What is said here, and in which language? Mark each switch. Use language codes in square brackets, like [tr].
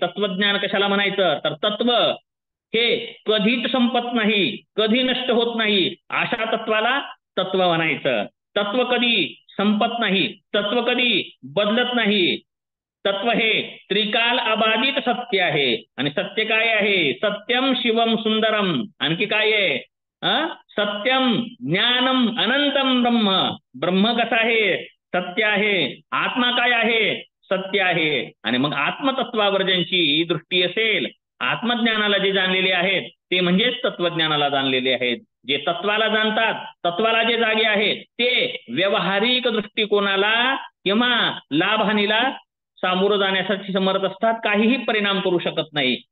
[mr] तत्वज्ञान कशाला म्हणायचं? तर तत्व हे कधीच संपत नाही, कधी नष्ट होत नाही, अशा तत्वाला तत्व म्हणायचं. तत्व कधी संपत नाही, तत्व कधी बदलत नाही. तत्व हे त्रिकाल अबाधित सत्य आहे. आणि सत्य काय आहे? [sa] सत्यम शिवम सुंदरम. [mr] आणखी काय आहे? [sa] सत्यम ज्ञानम अनंतम ब्रह्म. [mr] ब्रह्म कसं आहे? सत्य आहे. आत्मा काय आहे? सत्य आहे. आणि मग आत्मतत्वावर ज्यांची दृष्टी असेल, आत्मज्ञानाला जे जाणलेले आहेत ते म्हणजेच तत्वज्ञानाला जाणलेले आहेत. जे तत्वाला जाणतात, तत्वाला जे जागे आहेत, ते व्यवहारिक दृष्टिकोनाला किंवा लाभहानीला सामोरं जाण्यासाठी समर्थ असतात, काहीही परिणाम करू शकत नाही.